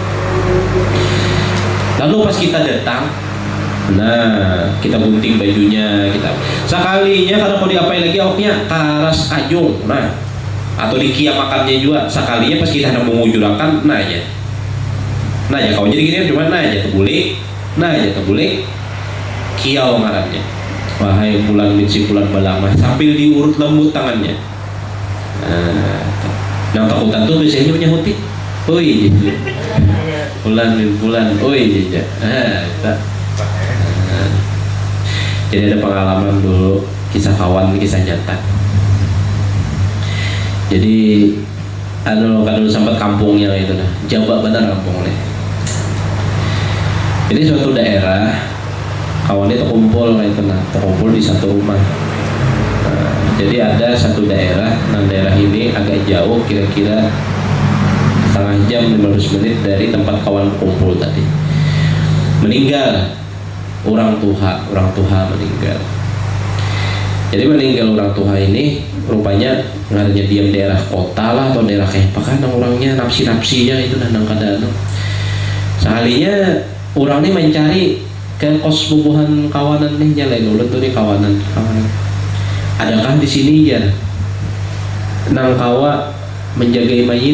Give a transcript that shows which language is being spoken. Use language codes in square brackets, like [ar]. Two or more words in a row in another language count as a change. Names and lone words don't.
[bjn] Lalu pas kita datang, nah kita gunting bajunya, kita sekalinya kada mau diapai lagi awaknya karas kajung, nah atau dikiamakannya juga sekalinya pas kita hendak mengujurakan, nah ya kau jadi gini cuma nah ya tebulik kiau ngarannya. Wahai Fulan bin si Fulan balamah, sambil diurut lembut tangannya. [id] Nah, yang takutan tuh biasanya menyahuti, oi gitu. Fulan bin Fulan, oi ya. Jadi ada pengalaman dulu, kisah kawan, kisah nyata. Jadi kalau sempat kampungnya itu nah, Jawa benar kampungnya. Jadi suatu daerah kawan itu kumpul itu nah, terkumpul di satu rumah. Nah, jadi ada satu daerah, nah daerah ini agak jauh, kira-kira setengah jam 15 menit dari tempat kawan kumpul tadi. Meninggal orang tua meninggal. [bjn] Jadi meninggal orang tua ini rupanya ngaranya diam daerah kota lah atau daerah kayak apa kan orangnya nafsi-nafsinya itu nang kadang. Sekalinya orang ini mencari ke kos bubuhan kawanan nih nyalain ulun tuh nih kawanan. Adakah di sini ya nang kawa menjagai mayit?